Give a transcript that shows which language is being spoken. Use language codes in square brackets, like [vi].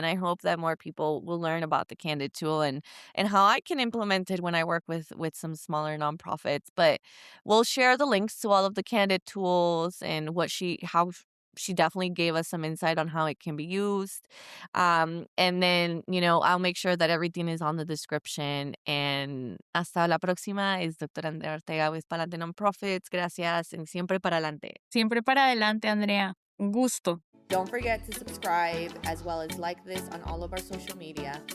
[en] And I hope that more people will learn about the Candid tool and how I can implement it when I work with some smaller nonprofits. But we'll share the links to all of the Candid tools and how she definitely gave us some insight on how it can be used. And then, I'll make sure that everything is on the description. And [es] hasta la próxima es [en] Dr. Andrea Ortega with Palante Nonprofits. [es] Gracias. [en] And [es] siempre para adelante. Siempre para adelante, Andrea. Un gusto. [en] Don't forget to subscribe as well as like this on all of our social media.